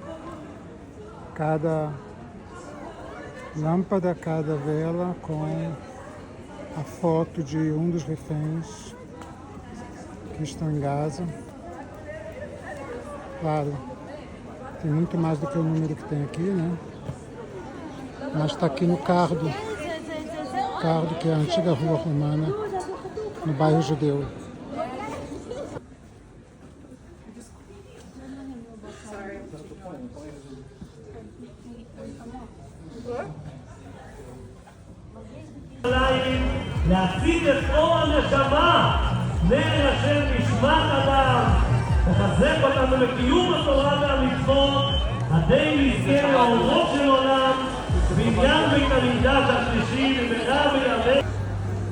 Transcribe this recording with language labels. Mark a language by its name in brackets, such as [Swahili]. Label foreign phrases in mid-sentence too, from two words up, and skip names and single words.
[Portuguese] Cada lâmpada, cada vela com a foto de um dos reféns que estão em Gaza. Claro, tem muito mais do que o número que tem aqui, né? Mas está aqui no Cardo, que é a antiga rua romana, no bairro Judeu. [Hebrew] להציג את אור הנשמה, נר השם נשמת אדם, לחזק אותנו לקיום התורה והמצוות, עדי נזכה לאורות של עולם, בניין בית המקדש השלישי במהרה בימינו.